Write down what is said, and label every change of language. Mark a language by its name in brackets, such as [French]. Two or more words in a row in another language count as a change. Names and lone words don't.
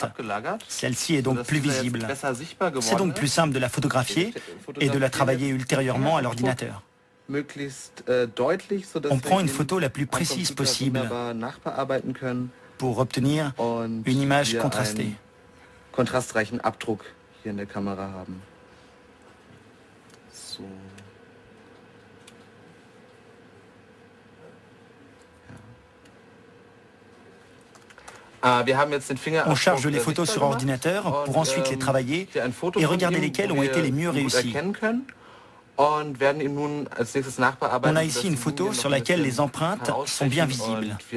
[French] Celle-ci est donc plus visible. C'est donc plus simple de la photographier et de la travailler ultérieurement à l'ordinateur. On prend une photo la plus précise possible pour obtenir une image contrastée. [German] Kontrastreichen Abdruck hier in der Kamera haben. So. [French] On charge les photos sur ordinateur pour ensuite les travailler et regarder lesquelles ont été les mieux réussies. On a ici une photo sur laquelle les empreintes sont bien visibles.